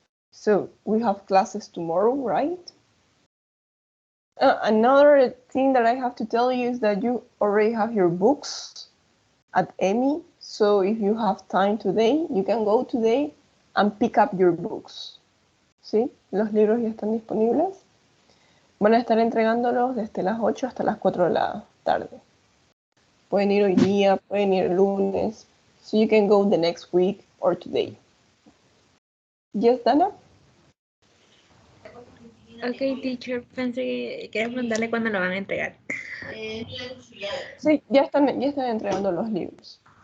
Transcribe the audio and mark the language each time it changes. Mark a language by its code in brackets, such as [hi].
[en] So we have classes tomorrow, right? Another thing that I have to tell you is that you already have your books at EMI. So if you have time today, you can go today and pick up your books. [es] ¿Sí? Los libros ya están disponibles. Van a estar entregándolos desde las 8 hasta las 4 de la tarde. Pueden ir hoy día, pueden ir el lunes. [en] So you can go the next week or today. Yes, Dana? [es] Ok, teacher, pensé que quería preguntarle cuándo lo van a entregar. Sí, ya están entregando los libros.